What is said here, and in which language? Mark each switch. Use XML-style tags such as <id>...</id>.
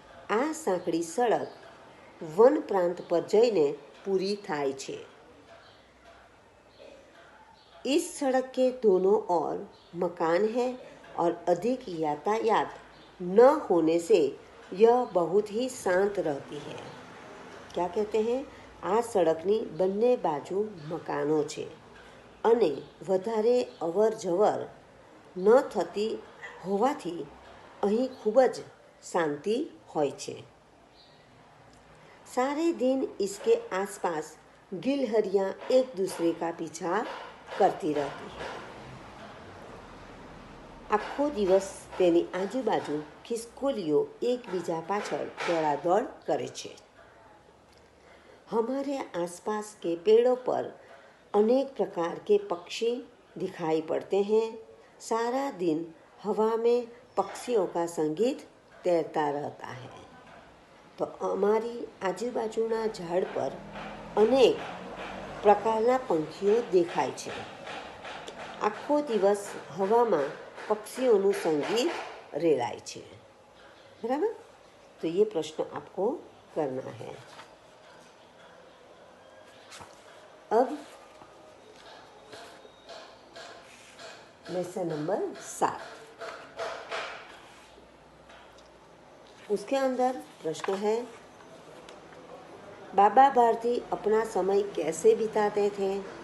<gu>आ सांकड़ी सड़क वन प्रांत पर जईने पूरी थाय छे।</gu> <hi>इस सड़क के दोनों ओर मकान है और अधिक यातायात न होने से यह बहुत ही शांत रहती है। क्या कहते हैं?</hi> <gu>आ सड़कनी બંને બાજુ મકાનો છે અને વધારે અવર જવર ન થતી હોવાથી અહીં ખૂબ જ શાંતિ હોય છે।</gu> <hi>सारे दिन इसके आसपास गिलहरियां एक दूसरे का पीछा करती रहती है।</hi> <gu>આખો દિવસ તેની આજુબાજુ ખિસકોલીઓ એકબીજા પાછળ દોડાદોડ કરે છે।</gu> <hi>हमारे आसपास के पेड़ों पर अनेक प्रकार के पक्षी दिखाई पड़ते हैं। सारा दिन हवा में पक्षियों का संगीत તરતા રહેતા હૈ.</hi> <gu>તો અમારી આજુબાજુના ઝાડ પર અનેક પ્રકારના પંખીઓ દેખાય છે. આખો દિવસ હવામાં પક્ષીઓનું સંગીત રેલાય છે.</gu> <hi>बराबर. तो ये प्रश्न आपको करना है. अब लेसन नंबर 7, उसके अंदर प्रश्न है, बाबा भारती अपना समय कैसे बिताते थे?</hi>